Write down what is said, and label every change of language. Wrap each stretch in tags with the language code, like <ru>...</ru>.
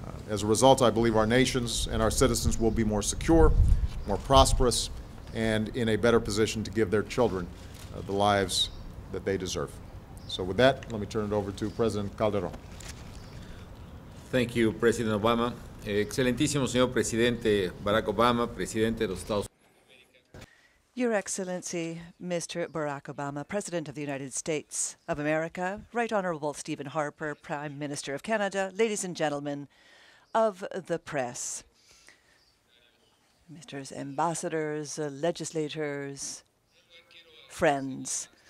<en>As a result, I believe our nations and our citizens will be more secure, more prosperous, and in a better position to give their children the lives that they deserve. So with that, let me turn it over to President Calderon. Thank you, President Obama.</en> <es>Excelentísimo señor Presidente Barack Obama, Presidente de los Estados Unidos.</es> <en>Your Excellency, Mr. Barack Obama, President of the United States of America, Right Honorable Stephen Harper, Prime Minister of Canada, ladies and gentlemen of the press, Mr. Ambassadors, legislators, friends.</en>